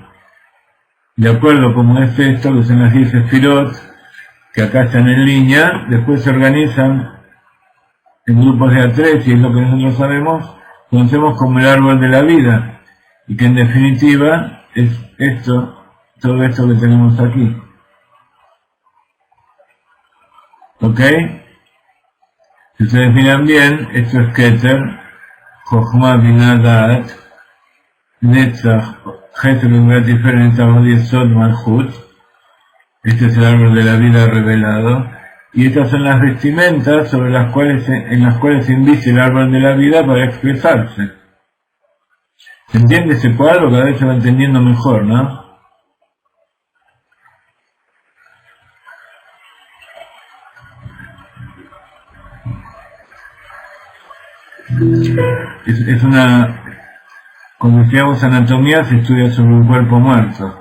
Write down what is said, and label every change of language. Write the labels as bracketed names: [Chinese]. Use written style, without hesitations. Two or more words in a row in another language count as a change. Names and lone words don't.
[Spanish] De acuerdo como es esto, que son las 10 sefirot, que acá están en línea, después se organizan en grupos de A3, y es lo que nosotros sabemos, conocemos como el árbol de la vida, y que en definitiva es esto, todo esto que tenemos aquí. ¿Ok? Si ustedes miran bien, esto es [Hebrew] כתר חכמה בינה דעת נצח חסד וגבורה תפארת הוד יסוד מלכות. [Spanish] Este es el árbol de la vida revelado, y estas son las vestimentas en las cuales se inviste el árbol de la vida para expresarse. ¿Se entiende ese cuadro? Cada vez se va entendiendo mejor, ¿no? Es una, como decíamos, anatomía se estudia sobre un cuerpo muerto.